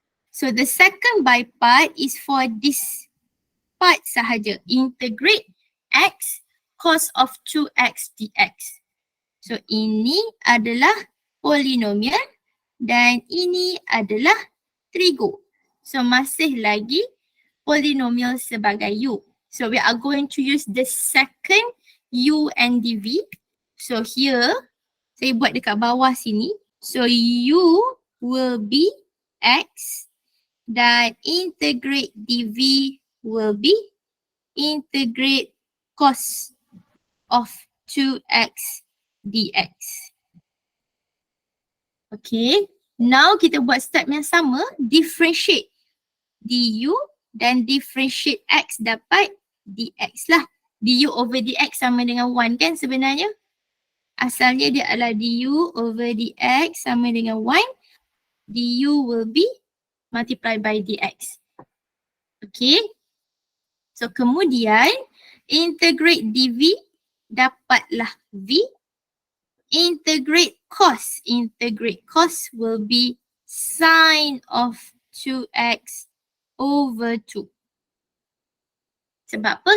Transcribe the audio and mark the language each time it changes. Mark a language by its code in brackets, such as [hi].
[en] So the second by part is for this part [ms] sahaja. [en] Integrate x cos of 2x dx. [ms] So ini adalah polinomial dan ini adalah trigo. So masih lagi polinomial sebagai u. [en] So we are going to use the second u and dv. So here, [ms] saya buat dekat bawah sini. [en] So u will be x dan integrate dv will be integrate cos of 2x dx. Okay, now [ms] kita buat step yang sama, differentiate du dan differentiate x dapat dx lah. Du over dx sama dengan 1 kan sebenarnya? Asalnya dia adalah du over dx sama dengan 1. [en] Du will be multiplied by dx. [ms] Okay. So kemudian integrate dv dapatlah v. [en] Integrate cos will be sine of 2x over 2. [ms] Sebab apa?